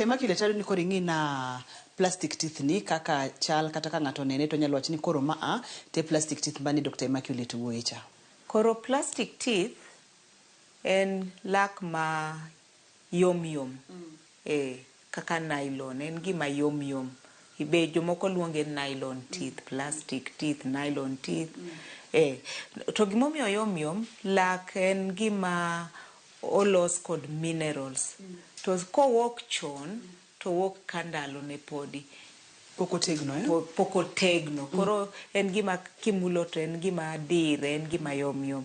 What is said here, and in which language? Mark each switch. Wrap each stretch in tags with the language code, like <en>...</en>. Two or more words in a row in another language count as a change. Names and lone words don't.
<luo>Immaculate ni koro ing'ina</luo> <en>plastic teeth</en> <luo>ni kaka chal kata ka ng'ato nene to nyalo wacho ni koro te</luo> <en>plastic teeth</en> <luo>bani Dr. Immaculate wuoye cha. Koro</luo> <en>plastic teeth</en> <luo>en lak ma yom. Kaka nylon, en gima yom. Ibe jomoko luonge</luo> <en>nylon teeth, plastic teeth, nylon teeth.</en> <luo>To gimomiyo yom, lak en gima olos kod minerals. To kowok chon, to wok ka ndalo ne podi. pok otegno koro en gima kimulo to en gima dire, en gima yom.</luo>